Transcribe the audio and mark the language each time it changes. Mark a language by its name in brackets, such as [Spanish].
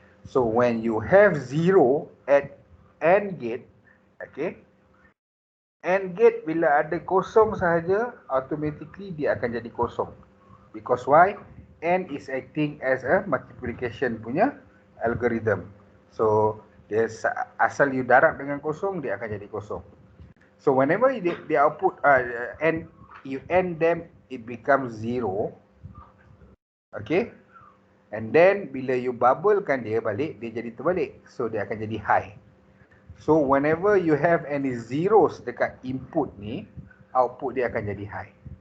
[English] So when you have 0 at AND gate, okay, AND gate [Malay] bila ada kosong sahaja, [English] automatically [Malay] dia akan jadi kosong. [English] Because why? AND is acting as a multiplication [Malay] punya [English] algorithm. [Malay] So dia asal you darab dengan kosong, dia akan jadi kosong. [English] So whenever the output and you end them, it becomes 0. Okay, and then [Malay] bila you bubblekan dia balik, dia jadi terbalik. [English] So [Malay] dia akan jadi [English] high. So whenever you have any zeros [Malay] dekat [English] input ni, output dia akan jadi high.